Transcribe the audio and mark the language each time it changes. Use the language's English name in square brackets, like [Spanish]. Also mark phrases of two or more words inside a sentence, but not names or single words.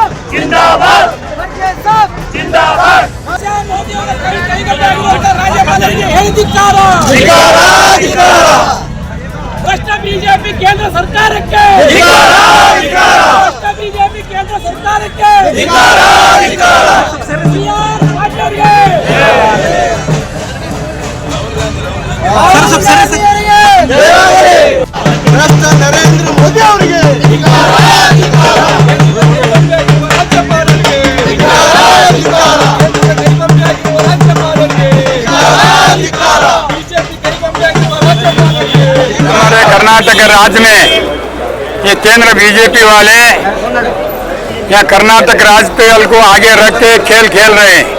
[Hindi] जिंदाबाद जिंदाबाद [Kannada] ಭ್ರಷ್ಟ ಬಿಜೆಪಿ ಕೇಂದ್ರ ಸರ್ಕಾರಕ್ಕೆ ಬಿಜೆಪಿ ಕೇಂದ್ರ ಸರ್ಕಾರಕ್ಕೆ ಭ್ರಷ್ಟ ನರೇಂದ್ರ ಮೋದಿ ಅವರಿಗೆ [Hindi] हमारे कर्नाटक राज्य में ये केंद्र बीजेपी वाले या कर्नाटक राज्यपाल को आगे रख के खेल खेल रहे हैं।